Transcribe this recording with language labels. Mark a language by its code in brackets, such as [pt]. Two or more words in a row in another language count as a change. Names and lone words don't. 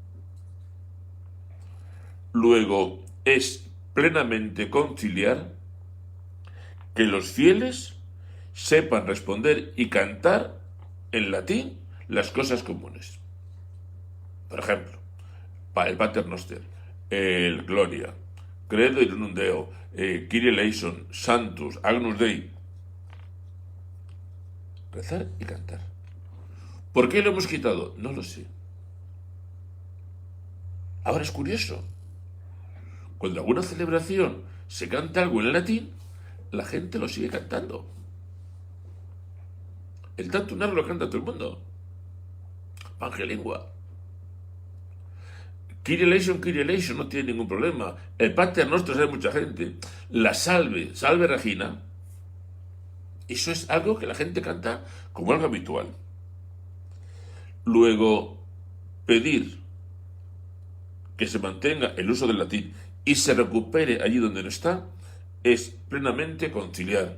[es] Luego, es plenamente conciliar que los fieles sepan responder y cantar en latín las cosas comunes. Por ejemplo, el Pater Noster, el Gloria, Credo in unum Deo, Kyrie eleison, Sanctus, Agnus Dei. Rezar y cantar. ¿Por qué lo hemos quitado? No lo sé. Ahora es curioso. Cuando en alguna celebración se canta algo en latín, la gente lo sigue cantando. El Tantum lo canta todo el mundo. Pangelingua. Kyrie eleison, no tiene ningún problema. El Pater Noster sabe mucha gente. La Salve Regina, eso es algo que la gente canta como algo habitual. Luego, pedir que se mantenga el uso del latín y se recupere allí donde no está, es plenamente conciliar.